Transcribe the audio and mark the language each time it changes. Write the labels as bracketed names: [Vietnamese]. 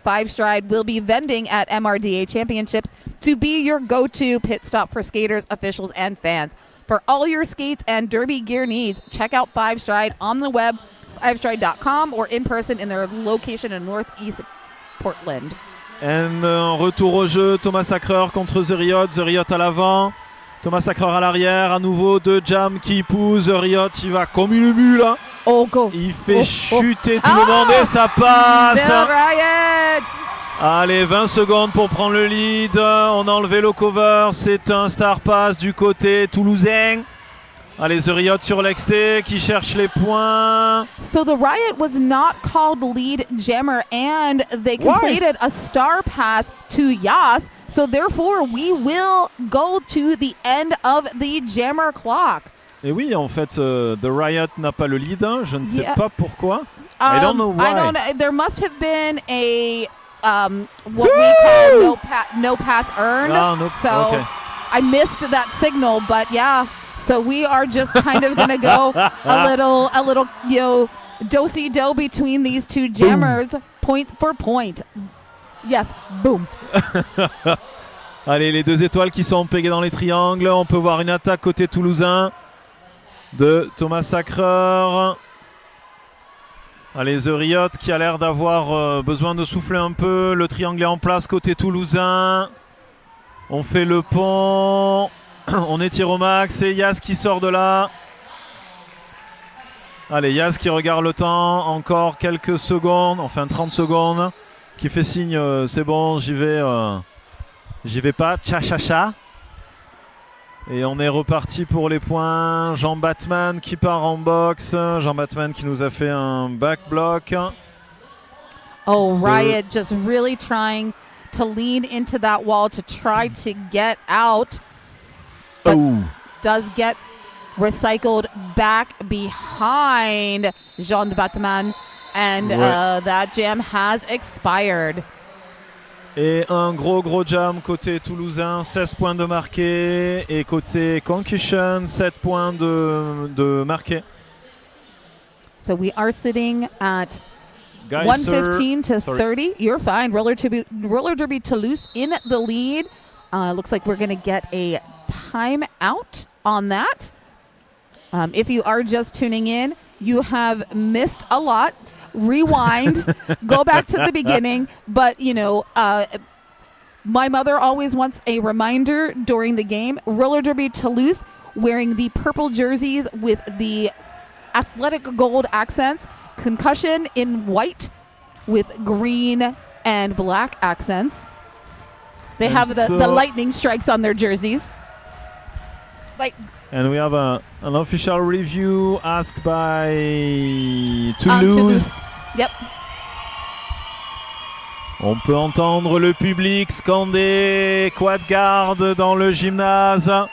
[English] 5 Stride will be vending at MRDA Championships to be your go-to pit stop for skaters, officials, and fans. For all your skates and derby gear needs, check out 5 Stride on the web, 5stride.com, or in person in their location in Northeast Portland. [French] Un retour au jeu, Thomas Sacreur contre The Riot à l'avant. Thomas Sacreur à l'arrière, à nouveau 2 jams qui poussent. The Riot, il va comme une mule. [English] Oh, go. [French] Il fait chuter tout le monde et ça passe. The Riot. Allez, 20 secondes pour prendre le lead. On a enlevé le cover. C'est un star pass du côté toulousain. Allez, The Riot sur l'exté qui cherche les points. [English] So the Riot was not called lead jammer and they completed a star pass to Yas. So therefore, we will go to the end of the jammer clock. [French] Et oui, en fait, The Riot n'a pas le lead. Je ne sais pas pourquoi. [English] I don't know why. I don't know. There must have been a what we call no pass earned. So okay. I missed that signal, but yeah. So we are just kind of gonna go a little, do-si-do between these 2 jammers, point for point. Yes, boom. [French] Allez, les 2 étoiles qui sont pégées dans les triangles. On peut voir une attaque côté toulousain de Thomas Sacreur. Allez, The Riot qui a l'air d'avoir besoin de souffler un peu. Le triangle est en place côté toulousain. On fait le pont. On étire au max. Et Yas qui sort de là. Allez, Yas qui regarde le temps. Encore quelques secondes. Enfin 30 secondes. Qui fait signe, c'est bon, j'y vais pas. Tcha-cha-cha. Et on est reparti pour les points. Jean Batman qui part en boxe. Jean Batman qui nous a fait un back block. [English] Oh, Riot just really trying to lean into that wall to try to get out. But does get recycled back behind Jean Batman. And that jam has expired. [French] Et un gros jam côté toulousain, 16 points de marqué. Et côté Concussion, 7 points de marqué. [English] So we are sitting at Guys, 115 to 30. You're fine. Roller Derby Toulouse in the lead. Looks like we're going to get a timeout on that. If you are just tuning in, you have missed a lot. Rewind, go back to the beginning. But, you know, my mother always wants a reminder during the game. Roller Derby Toulouse wearing the purple jerseys with the athletic gold accents. Concussion in white with green and black accents. They have the lightning strikes on their jerseys. And we have an official review asked by Toulouse. Yep. [French] On peut entendre le public scander Quadguards dans le gymnase.